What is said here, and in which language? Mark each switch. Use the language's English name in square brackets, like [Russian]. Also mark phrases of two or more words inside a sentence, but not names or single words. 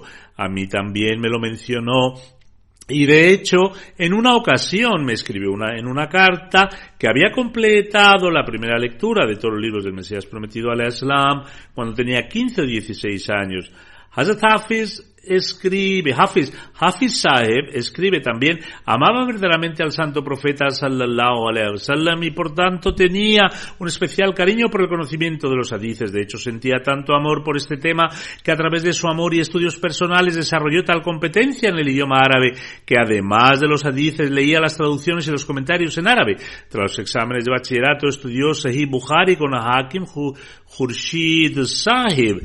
[Spanish] A mí también me lo mencionó, y de hecho, en una ocasión me escribió en una carta que había completado la primera lectura de todos los libros del Mesías Prometido al Islam cuando tenía 15 o 16 años. Hazrat Hafiz Sahib escribe también: amaba verdaderamente al Santo Profeta [Arabic] صلى الله عليه وسلم [Spanish] y por tanto tenía un especial cariño por el conocimiento de los hadices. De hecho, sentía tanto amor por este tema que a través de su amor y estudios personales desarrolló tal competencia en el idioma árabe que además de los hadices leía las traducciones y los comentarios en árabe. Tras los exámenes de bachillerato estudió Sahih Bukhari con Hakim Khurshid Sahib.